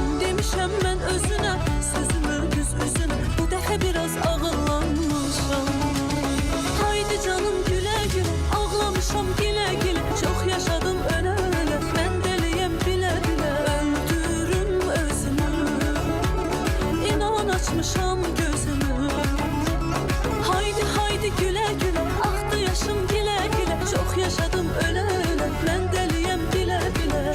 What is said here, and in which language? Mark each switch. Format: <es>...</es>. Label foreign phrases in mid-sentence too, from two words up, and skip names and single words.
<az>Demişəm mən özünə, sözümü düz üzünə, bu dəfə biraz ağıllanmışam. Haydi canım gülə gülə, ağlamışam gilə gilə. Çox yaşadım ölə ölə, mən deliyim bilə bilə. Öldürüm özümü, inan açmışam gözümü.</az> <tr>Haydi haydi güle güle, aktı yaşım güle güle. Çok yaşadım öyle öyle, ben deliyim bile bile.</tr>